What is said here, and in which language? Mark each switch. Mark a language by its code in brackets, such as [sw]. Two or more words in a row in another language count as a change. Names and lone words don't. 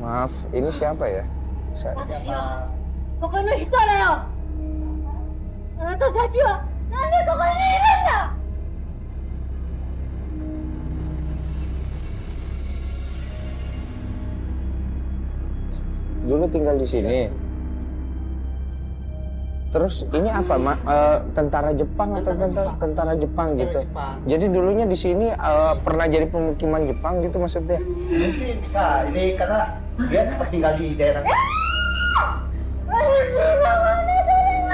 [id] maaf, ini siapa ya? [ja] 私はここの人だよ。あなたたちはなんでここにいるんだ。 [id] Dulu tinggal di sini. Terus ini apa, tentara Jepang atau tentara Jepang gitu? Jadi dulunya di sini pernah jadi pemukiman Jepang gitu maksudnya? Mungkin bisa, ini karena dia sempat tinggal di daerah. [ja] 私の真似するな。